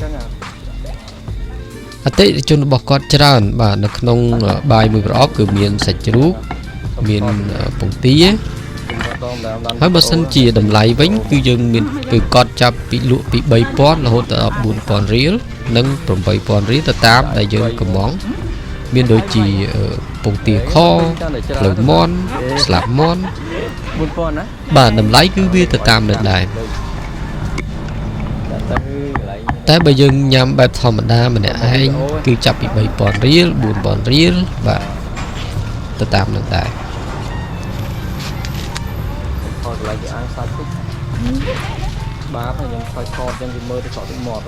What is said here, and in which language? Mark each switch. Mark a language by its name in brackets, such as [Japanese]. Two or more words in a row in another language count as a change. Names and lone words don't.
[Khmer] អតិថិជនរបស់គាត់ច្រើនបាទនៅក្នុងបាយមួយប្រអប់គឺមានសាច់ជ្រូកមានពងទាហើយបើសិនជាតម្លៃវិញគឺយើងមានគឺគាត់ចាប់ពីលក់ពី 3000 រហូតដល់ 4000 រៀលនិង 8000 រៀលទៅតាមដែលយើងកំងមានដូចជាពងទាខភ្លៅមាន់ស្លាបមាន់ [Vietnamese] buôn con á [Khmer] បាទតម្លៃគឺវាទៅតាមនឹងដែរ តែបើយើងញ៉ាំបែបធម្មតាម្នាក់ឯងគឺចាប់ពី 3000 រៀល 4000 រៀលបាទទៅតាមនឹងដែរ ថតកន្លែងគេអាំងសាច់តិចបាបខ្ញុំខ້ອຍថតចឹងវាមើលទៅសក់ទឹកមាត់